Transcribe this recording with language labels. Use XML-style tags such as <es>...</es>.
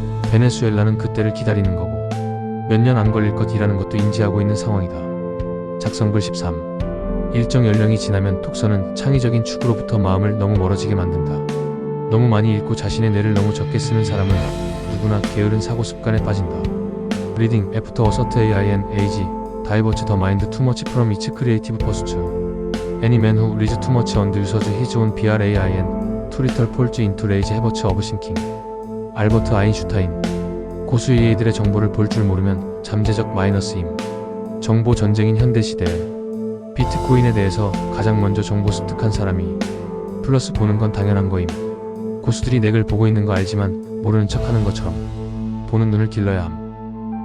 <ko>베네수엘라는 그때를 기다리는 거고 몇 년 안 걸릴 것이라는 것도 인지하고 있는 상황이다. 작성글 13. 일정 연령이 지나면 톡서는 창의적인 축으로부터 마음을 너무 멀어지게 만든다. 너무 많이 읽고 자신의 뇌를 너무 적게 쓰는 사람은 누구나 게으른 사고 습관에 빠진다.</ko> <en>Reading after a certain age diverts the mind too much from its creative pursuit. Any man who reads too much and uses his own brain too little falls into rage habits of thinking.</en> <ko>알버트 아인슈타인. 고수의 이들의 정보를 볼 줄 모르면 잠재적 마이너스임. 정보 전쟁인 현대시대에 비트코인에 대해서 가장 먼저 정보 습득한 사람이 플러스 보는 건 당연한 거임. 고수들이 넥을 보고 있는 거 알지만 모르는 척 하는 것처럼 보는 눈을 길러야 함.</ko>